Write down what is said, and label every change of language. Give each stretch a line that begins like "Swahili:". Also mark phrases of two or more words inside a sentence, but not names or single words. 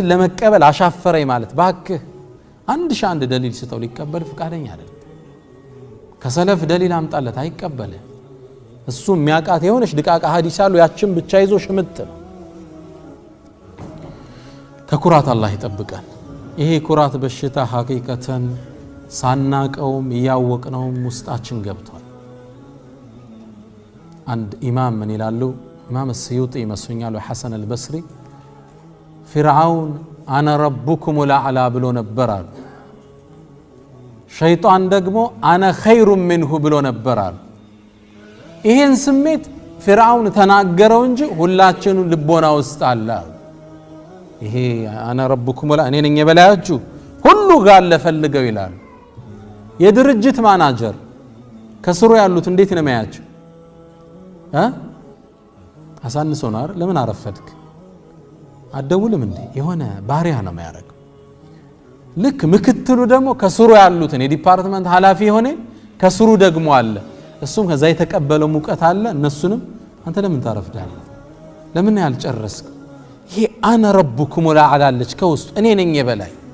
Amharic: ለመቀበል አሻፈረኝ ማለት ባክህ አንድ ደሊል ስጠው ሊቀበል ፍቃደኛ አይደለም ከሰለፍ ደሊል አምጣለት አይቀበልም እሱ የሚያቃት የሆነች ድቃቃ ሐዲስ አሉ ያችን ብቻ ይዞ ሽምጥ ነው ከኩራት አላህ ይጠብቀን ይሄ ኩራት በሽታ ሐቂቀተን ሳናቀውም ያወቅነውም ውስጣችን ገብቷል አንድ ኢማም ምን ይላሉ ኢማም السيوطي ይመስኛል ወሐሰን البصري
Arabic: فرعون انا ربكم الاعلى
Amharic: ብሎ ነበር አሉ ሸይጣን ደግሞ
Arabic: انا خير منه
Amharic: ብሎ ነበር አሉ ይሄን ስሜት فرعون ተናገረው እንጂ ሁላችንም ልቦና ውስጥ አለ ይሄ
Arabic: انا ربكم الاعلى
Amharic: እኔ ነኝ የበላያችሁ ሁሉ ጋር ለፈልገው ይላል የድርጅት ማናጀር ከስሩ ያሉት እንዴት ነው የሚያያቸው አሳንሶ ነው ለምን አረፈድክ አደውልም እንዴ የሆነ ባሪያ ነው የሚያደርገው ልክ ምክትሉ ደግሞ ከስሩ ያሉትን የዲፓርትመንት ኃላፊ ሆነ ከስሩ ደግሞ አለ እሱም ከዛ የተቀበለው ሙቀት አለ እነሱንም አንተ ለምን ታረፍዳለህ ለምን ያልጨረስክ ይሄ
Arabic: أنا ربكم
Amharic: ወላዓላለች ከውስጥ እኔ ነኝ የበላይ